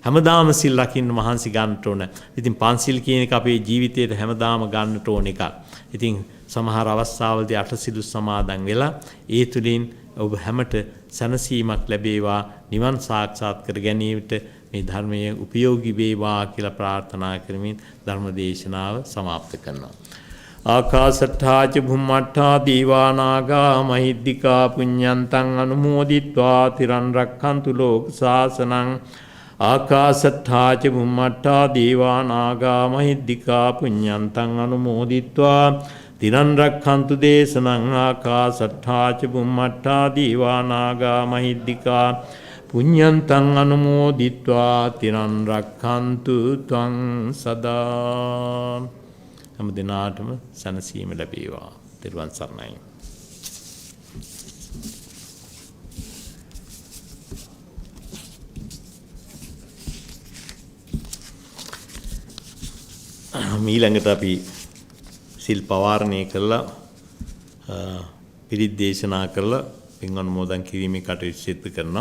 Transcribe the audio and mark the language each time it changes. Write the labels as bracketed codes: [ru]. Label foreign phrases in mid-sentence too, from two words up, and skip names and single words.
[si] හැමදාම සිල් රකින්න මහන්සි ගන්නට ඕන. ඉතින් පන්සිල් කියන එක අපේ ජීවිතේට හැමදාම ගන්නට ඕන එකක්. ඉතින් සමහර අවස්ථාවලදී අටසිල් සමාදන් වෙලා ඒ තුලින් ඔබ හැමත සැනසීමක් ලැබේවා, නිවන් සාක්ෂාත් කර ගැනීමට මේ ධර්මයේ උපයෝගී වේවා කියලා ප්‍රාර්ථනා කරමින් ධර්ම දේශනාව સમાપ્ત කරනවා. [pi] ආකාශට්ඨා ච භුම්මට්ඨා දීවානාගා මහිද්దికා පුඤ්ඤන්තං අනුමෝදිත්වා තිරන් රක්ඛන්තු ලෝක ශාසනං. ආකාශට්ඨා ච භුම්මට්ඨා දීවානාගා මහිද්దికා පුඤ්ඤන්තං අනුමෝදිත්වා තිරන් රක්ඛන්තු දේශනං. ආකාශට්ඨා ච භුම්මට්ඨා දීවානාගා මහිද්దికා පුඤ්ඤන්තං අනුමෝදිත්වා තිරන් රක්ඛන්තු ත්වං සදා. [si] හැම දිනාටම සැනසීම ලැබේවා. ත්‍රිවන් සරණයි. ඊළඟට අපි සිල් පවාරණය කරලා පිරිත් දේශනා කරලා පින් අනුමෝදන් කිරීමේ කටයුතු සිදු කරනවා.